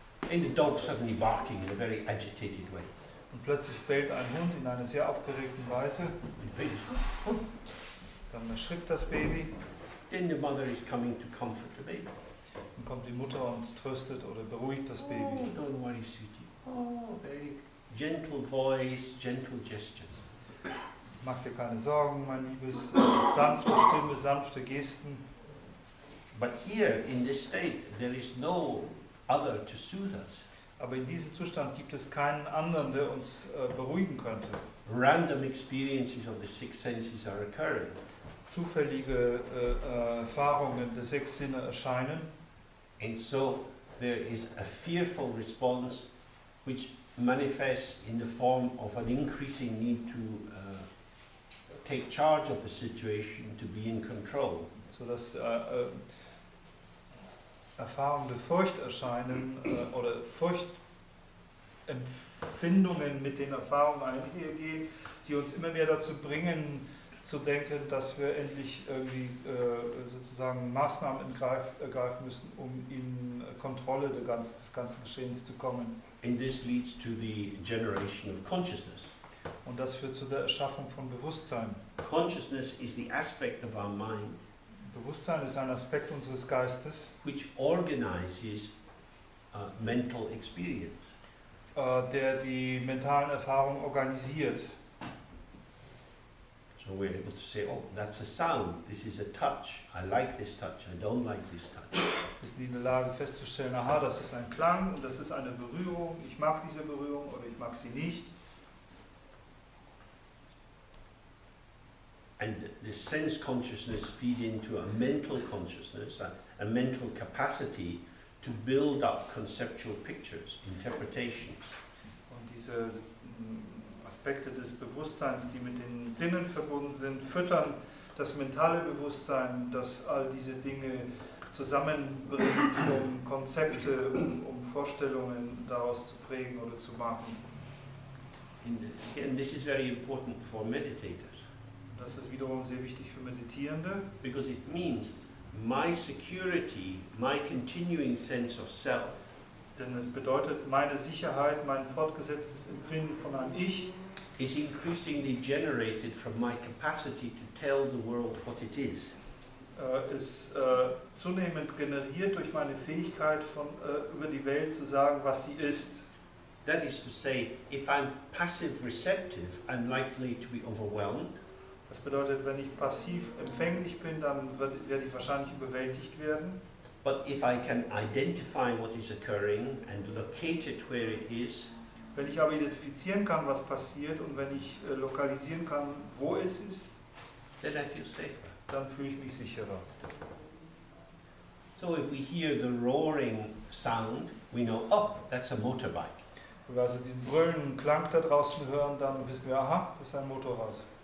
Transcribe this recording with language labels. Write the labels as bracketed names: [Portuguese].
[English] and the dog suddenly barking in a very agitated way. [German] und plötzlich bellt ein Hund in einer sehr aufgeregten Weise. [English] The baby, [German] Dann erschrickt das Baby, [English] then the mother is coming to comfort the baby. [German] dann kommt die Mutter und tröstet oder beruhigt das Oh, Baby. [English] don't worry, sweetie. Oh, very gentle voice, gentle gestures. [German] Mach dir keine Sorgen, mein Liebes, sanfte Stimme, sanfte Gesten. [English] But here in this state, there is no other to soothe us. [German] Aber in diesem Zustand gibt es keinen anderen, der uns beruhigen könnte. [English] Random experiences of the six senses are occurring. [German] Zufällige Erfahrungen der sechs Sinne erscheinen. [English] And so there is a fearful response which manifests in the form of an increasing need to take charge of the situation, to be in control. [German] Sodass Erfahrungen der Furcht erscheinen oder Furchtempfindungen mit den Erfahrungen einhergehen, die uns immer mehr dazu bringen, zu denken, dass wir endlich irgendwie sozusagen Maßnahmen ergreifen müssen, um in Kontrolle des ganzen Geschehens zu kommen. [English] And this leads to the generation of consciousness. [German] Und das führt zu der Erschaffung von Bewusstsein. [English] Consciousness is the aspect of our mind [German] Bewusstsein ist ein Aspekt unseres Geistes, [English] which organizes mental experience. [German] Der die mentalen Erfahrungen organisiert. [English] So we're able to say, oh, that's a sound, this is a touch, I like this touch, I don't like this touch. [German] Wir sind in der Lage festzustellen, aha, das ist ein Klang und das ist eine Berührung, ich mag diese Berührung oder ich mag sie nicht. [English] And the sense consciousness feed into a mental consciousness, a mental capacity to build up conceptual pictures, interpretations. [German] Und diese Aspekte des Bewusstseins, die mit den Sinnen verbunden sind, füttern das mentale Bewusstsein, das all diese Dinge zusammenbringt, um Konzepte, um Vorstellungen daraus zu prägen oder zu machen. [English] And this is very important for meditators, [German] Das ist wiederum sehr wichtig für Meditierende, [English] because it means my security, my continuing sense of self, [German] denn es bedeutet, meine Sicherheit, mein fortgesetztes Empfinden von einem Ich [English] is increasingly generated from my capacity to tell the world what it is. [German] ist zunehmend generiert durch meine Fähigkeit, über die Welt zu sagen, was sie ist. [English] That is to say, if I'm passive receptive, I'm likely to be overwhelmed. [German] Das bedeutet, wenn ich passiv empfänglich bin, dann werde ich wahrscheinlich überwältigt werden. [English] But if I can identify what is occurring and locate it where it is, [German] Wenn ich aber identifizieren kann, was passiert, und wenn ich lokalisieren kann, wo es ist, [English] then I feel safer. [German] dann fühle ich mich sicherer. [English] So if we hear the roaring sound, we know, oh, that's a motorbike. [German] Wenn wir also diesen brüllenden Klang da draußen hören, dann wissen wir, aha, das ist ein Motorrad.